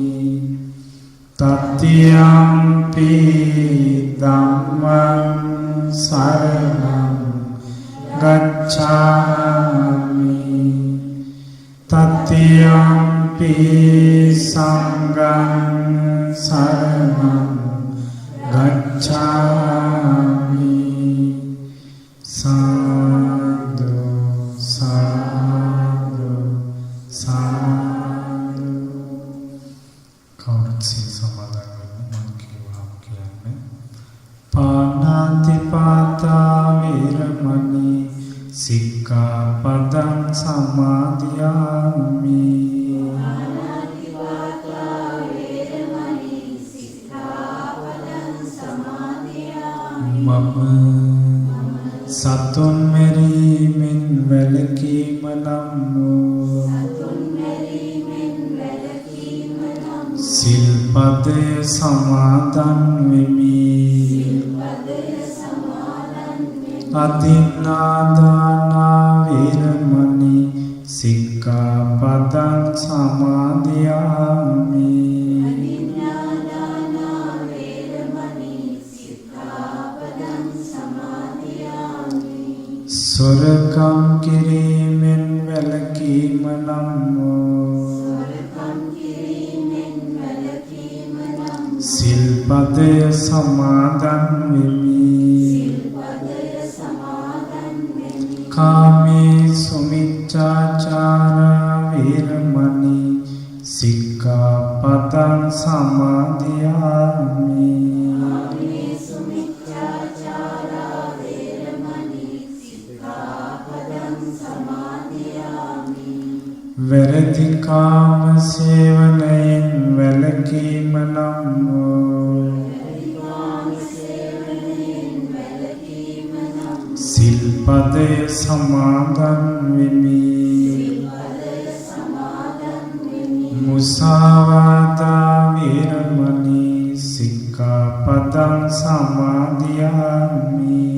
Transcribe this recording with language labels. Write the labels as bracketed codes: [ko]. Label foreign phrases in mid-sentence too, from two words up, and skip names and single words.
[pi] තතියම්පි ධම්මං සරණං ගච්ඡාමි තතියම්පි සංඝං සරණං ගච්ඡාමි සාදු සාදු [si] සාදු කවුරුත් සමාදන් වෙන්න මම කියවම් කියන්නේ [pi] පාණාතිපාතා වේරමණී සික්ඛාපදං සමාදියාමි [si] මම සතුන් මෙරීමෙන් වැළකීම නම් වූ සිල්පදය සමාදන් වෙමි [pi] අදින්නාදානා වේරමණී සික්ඛාපදං සමාදියාමි [si] සොරකම් කිරීමෙන් වැළකීම නම් වූ සිල්පදය සමාදන් වෙමි [pi] කාමේසු මිච්ඡාචාරා වේරමණී සික්ඛාපදං සමාදියාමි [si] වැරදි කාම සේවනයෙන් වැළකීම නම් වූ සිල්පදය සමාදන් වෙමි [pi] මුසාවාදා වේරමණී සික්ඛාපදං සමාදියාමි